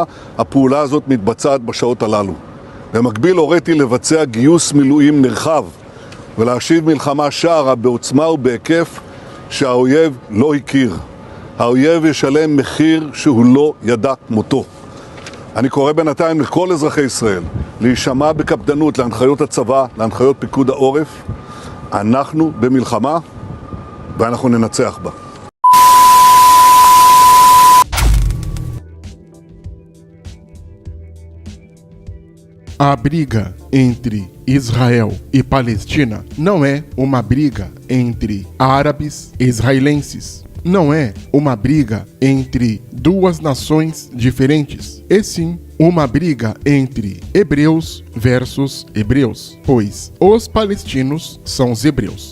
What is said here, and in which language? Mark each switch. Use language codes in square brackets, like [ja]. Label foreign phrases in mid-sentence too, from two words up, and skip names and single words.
[he] הפעולה הזאת מתבצעת בשעות הללו. במקביל הוריתי לבצע גיוס מילואים נרחב ולהשיב מלחמה שערה בעוצמה ובהיקף שהאויב לא הכיר. האויב ישלם מחיר שהוא לא ידע כמותו. אני קורא בינתיים לכל אזרחי ישראל להישמע בקפדנות להנחיות הצבא, להנחיות פיקוד העורף. אנחנו במלחמה ואנחנו ננצח בה. [pt] A briga entre Israel e Palestina não é uma briga entre árabes e israelenses. Não é uma briga entre duas nações diferentes, e sim uma briga entre hebreus versus hebreus, pois os palestinos são os hebreus.